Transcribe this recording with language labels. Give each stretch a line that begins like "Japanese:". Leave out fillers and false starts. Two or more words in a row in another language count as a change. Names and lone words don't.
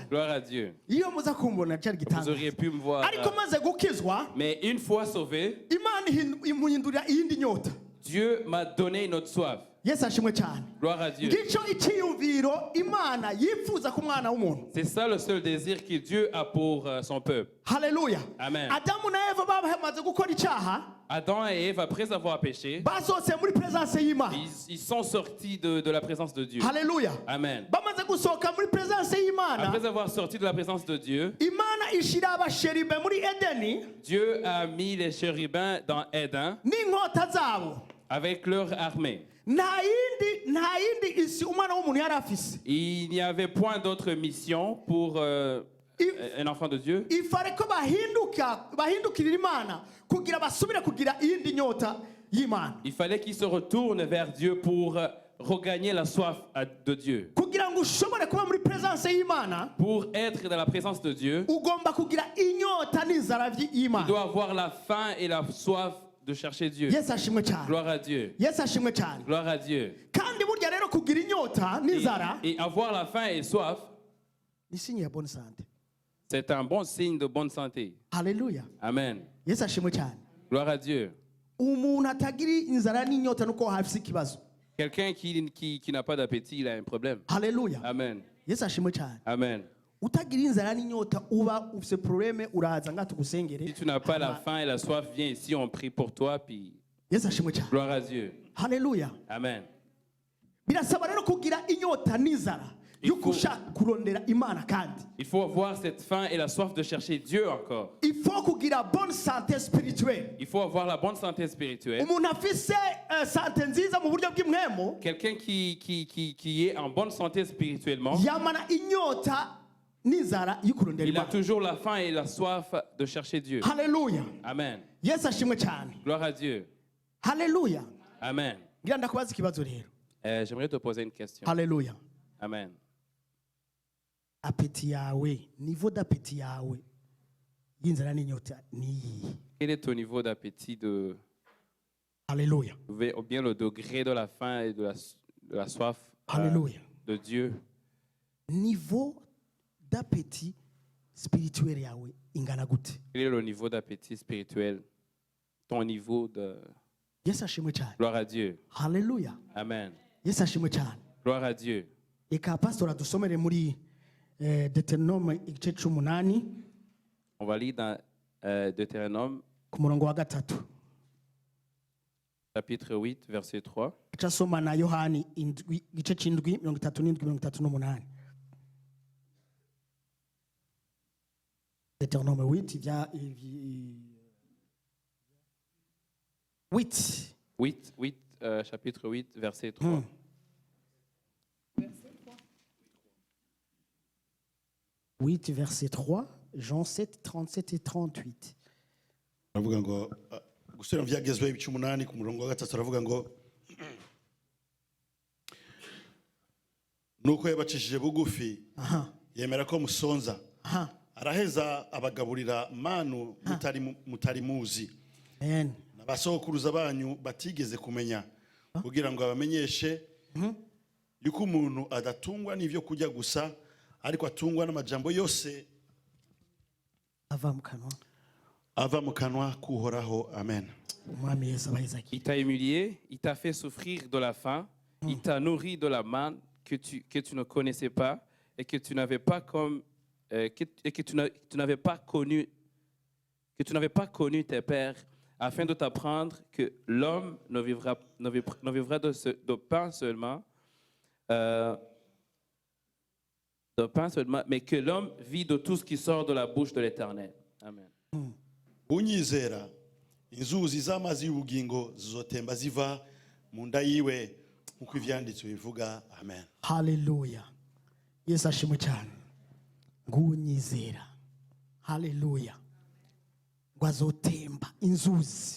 French: Gloire à Dieu.
Rundi: Iyo muza kumbona cyari
French: Vous
Rundi: gitangaza.
French: auriez pu me voir.
Rundi: Ariko maze gukizwa
French: Mais une fois sauvé,
Rundi: Imana imana imuhindurira iyindi nyota.
French: Dieu m'a donné une autre soif.
Rundi: Yesu ashimwe cyane.
French: Gloire à Dieu.
Rundi: Ngicyo icyiyumviro imana yifuza ku mwana w'umuntu.
French: C'est ça le seul désir que Dieu a pour son peuple.
Rundi: Haleluya. Amen. Adamu na Eva bamaze gukora icyaha.
French: Adam et Ève, après avoir péché,
Rundi: basohotse muri presence y'Imana.
French: ils sont sortis de la présence de Dieu.
Rundi: Haleluya. Amen. Bamaze gusohoka muri presence y'Imana.
French: Après avoir sorti de la présence de Dieu,
Rundi: Imana ishira abasheribe muri Edeni.
French: Dieu a mis les chérubins dans Éden
Rundi: n'inkota zabo.
French: avec leur armée.
Rundi: nta yindi isi umwana w'umuntu yari afise.
French: Il n'y avait point d'autre mission pour un enfant de Dieu. Il fallait
Rundi: ko bahindukirira Imana kugira basubire kugira iyindi nyota y'Imana.
French: Il fallait qu'ils se retournent vers Dieu pour regagner la soif de Dieu.
Rundi: Kugira ngo ushobore kuba muri presence y'Imana,
French: Pour être dans la présence de Dieu,
Rundi: ugomba kugira inyota n'inzara
French: il
Rundi: y'Imana.
French: doit avoir la faim et la soif de chercher Dieu.
Rundi: Yesu ashimwe cyane.
French: Gloire à Dieu.
Rundi: Yesu ashimwe cyane.
French: Gloire à Dieu.
Rundi: Kandi burya rero kugira inyota n'inzara
French: Et avoir la faim et soif,
Rundi: ni signe ya
French: bonne santé. c'est un bon signe de bonne santé.
Rundi: Haleluya. Amen. Yesu ashimwe cyane. Gloire à Dieu. Umuntu atagira inzara n'inyota nuko hafise ikibazo.
French: Quelqu'un qui n'a pas d'appétit, il a un problème.
Rundi: Haleluya. Amen. Yesu ashimwe cyane. Amen. Utagira inzara n'inyota uba ufise problème uraza nga tugusengere.
French: Si tu n'as pas la faim et la soif, viens ici, on prie pour toi, puis
Rundi: Yesu ashimwe cyane.
French: gloire à Dieu.
Rundi: Haleluya. Amen. Birasaba rero kugira inyota n'inzara yuko ushaka kurondera Imana kandi.
French: Il faut avoir cette faim et la soif de chercher Dieu encore. Il faut kugira bonne santé spirituelle. Il faut avoir la bonne santé spirituelle.
Rundi: Umuntu afise santé nziza mu buryo bw'imwemo
French: Quelqu'un qui est en bonne santé spirituellement,
Rundi: yamana inyota n'inzara y'ukurondera
French: il a
Rundi: Imana.
French: toujours la faim et la soif de chercher Dieu.
Rundi: Haleluya. Amen. Yesu ashimwe cyane.
French: Gloire à Dieu.
Rundi: Haleluya. Amen. Ngira ndakubaza ikibazo rero.
French: J'aimerais te poser une question.
Rundi: Haleluya. Amen. Apeti yawe,
French: niveau d'appétit
Rundi: yawe y'inzara n'inyota ni.
French: Quel est ton niveau d'appétit Haleluya. ou bien le degré de la faim et de la soif Haleluya. de Dieu? Niveau d'appétit spirituel
Rundi: yawe ingana gute?
French: Quel est le niveau d'appétit spirituel? Ton niveau de...
Rundi: Yesu ashimwe cyane.
French: Gloire à Dieu.
Rundi: Haleluya. Amen. Yesu ashimwe cyane.
French: Gloire à Dieu.
Rundi: Eka pastor adusomere muri Deuteronome igice c'8
French: On va lire dans Deutéronome,
Rundi: ku murongo wa gatatu.
French: chapitre 8, verset 3.
Rundi: Icasoma na Yohani igice c'7 37 Deuteronome 8 vya 8.
French: Chapitre 8, verset 3. Verset 3, Jean 7, 37 et 38.
Rundi: aravuga ngo gusubira mu byagezweho ibice 8 ku murongo wa gatatu aravuga ngo nuko yabacishije bugufi yemera ko musonza araheza abagaburira manu mutari muzi Amen. n'abasokuruza banyu batigeze kumenya kugira ngo abamenyeshe yuko umuntu adatungwa n'ivyo kurya gusa ariko atungwa n'amajambo yose ava mu kanwa k'Uhoraho. Amen. Umwami Yesu abahezaki.
French: Il t'a humilié, il t'a fait souffrir de la faim, il t'a nourri de la manne que tu ne connaissais pas et que tu n'avais pas connu tes pères, afin de t'apprendre que l'homme ne vivra de pain seulement, mais que l'homme vit de tout ce qui sort de la bouche de l'Éternel.
Rundi: Amen. unyizera inzuzi z'amazi y'ubugingo zizotemba ziva mu nda yiwe nk'uko ivyanditswe bivuga. Amen. Haleluya. Yesu ashimwe cyane. Ngunyizera. Haleluya. Ngwazotemba inzuzi.